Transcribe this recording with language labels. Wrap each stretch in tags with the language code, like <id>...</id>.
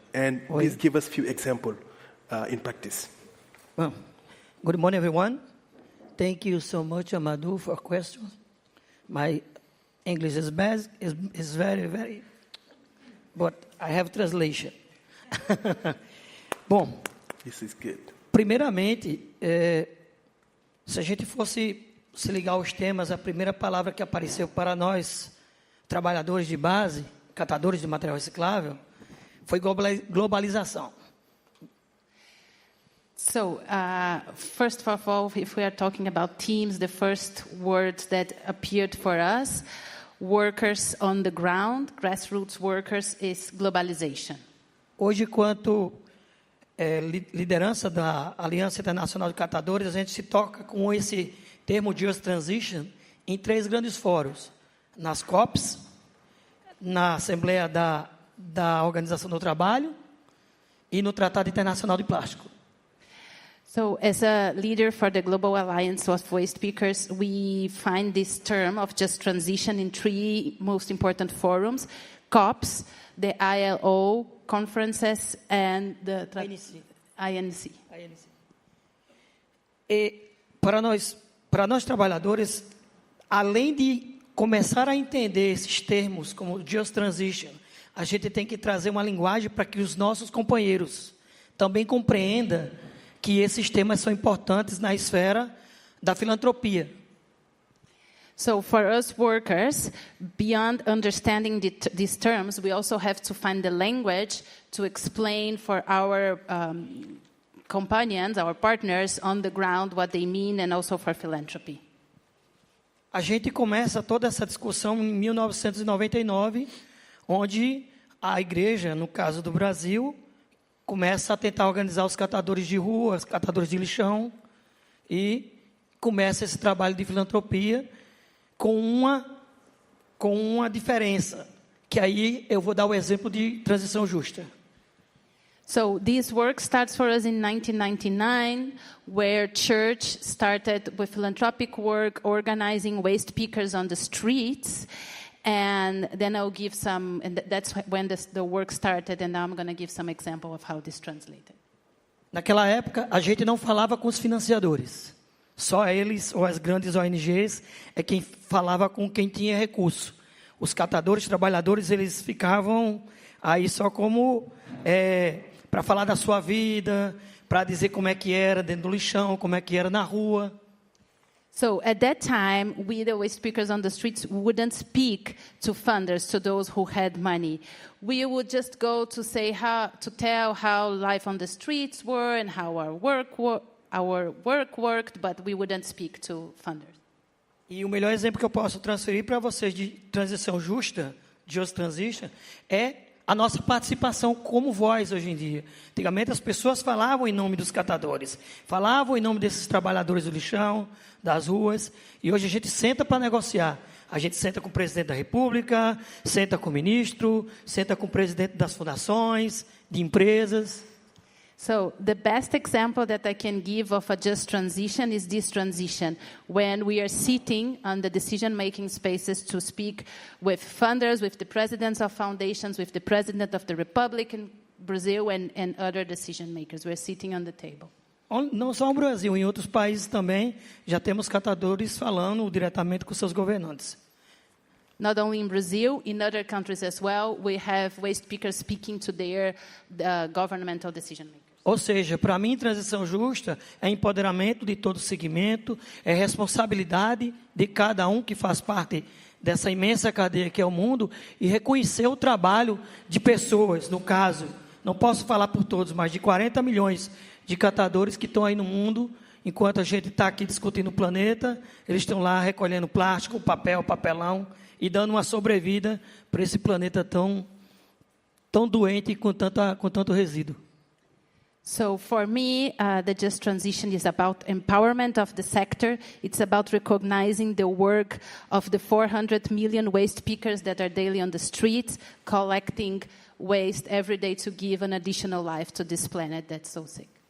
<en>And please give us a few examples in practice. Well, good morning, everyone. Thank you so much, Amadou, for questions. My English is bad, is very, very, but I have translation.</en> <pt>Bom,</pt> <en>this is good.</en> <pt>Primeiramente, se a gente fosse se ligar aos temas, a primeira palavra que apareceu para nós, trabalhadores de base, catadores de material reciclável, foi globalização.</pt> <en>So, first of all, if we are talking about teams, the first word that appeared for us, workers on the ground, grassroots workers, is globalization.</en> <pt>Hoje, quanto liderança da Aliança Internacional de Catadores, a gente se toca com esse termo Just Transition em 3 grandes fóruns. Nas COPs, na Assembleia da Organização do Trabalho e no Tratado Internacional de Plástico.</pt> <en>So, as a leader for the Global Alliance of Waste Pickers, we find this term of just transition in 3 most important forums: COPs, the ILO conferences, and the INC.</en> <pt>E para nós trabalhadores, além de começar a entender esses termos como Just Transition, a gente tem que trazer uma linguagem para que os nossos companheiros também compreendam que esses temas são importantes na esfera da filantropia.</pt> <en>So for us workers, beyond understanding these terms, we also have to find the language to explain for our companions, our partners on the ground what they mean, and also for philanthropy.</en> <pt>A gente começa toda essa discussão em 1999, onde a igreja, no caso do Brasil, começa a tentar organizar os catadores de rua, os catadores de lixão, e começa esse trabalho de filantropia com uma diferença, que aí eu vou dar o exemplo de transição justa.</pt> <en>So this work starts for us in 1999, where church started with philanthropic work, organizing waste pickers on the streets. And then I'll give some, and that's when the work started, and now I'm going to give some example of how this translated.</en> <pt>Naquela época, a gente não falava com os financiadores. Só eles, ou as grandes ONGs, é quem falava com quem tinha recurso. Os catadores, trabalhadores, eles ficavam aí só como para falar da sua vida, para dizer como é que era dentro do lixão, como é que era na rua.</pt> <en>So at that time, we, the waste pickers on the streets, wouldn't speak to funders, to those who had money. We would just go to tell how life on the streets were and how our work worked, but we wouldn't speak to funders.</en> <pt>E o melhor exemplo que eu posso transferir para vocês de transição justa, Just Transition, é a nossa participação como voz hoje em dia. Antigamente as pessoas falavam em nome dos catadores, falavam em nome desses trabalhadores do lixão, das ruas, e hoje a gente senta para negociar. A gente senta com o presidente da República, senta com o ministro, senta com o presidente das fundações, de empresas.</pt> <en>So the best example that I can give of a just transition is this transition, when we are sitting on the decision-making spaces to speak with funders, with the presidents of foundations, with the president of the Republic in Brazil, and other decision-makers. We're sitting on the table.</en> <pt>Não só no Brasil, em outros países também, já temos catadores falando diretamente com seus governantes.</pt> <en>Not only in Brazil, in other countries as well, we have waste pickers speaking to their governmental decision-makers.</en> <pt>Ou seja, para mim, transição justa é empoderamento de todo o segmento, é responsabilidade de cada um que faz parte dessa imensa cadeia que é o mundo e reconhecer o trabalho de pessoas, no caso, não posso falar por todos, mas de 40 milhões de catadores que estão aí no mundo, enquanto a gente está aqui discutindo o planeta, eles estão lá recolhendo plástico, papel, papelão e dando uma sobrevida para esse planeta tão doente e com tanto resíduo.</pt> <en>So for me, the Just Transition is about empowerment of the sector. It's about recognizing the work of the 400 million waste pickers that are daily on the streets, collecting waste every day to give an additional life to this planet that's so sick.</en>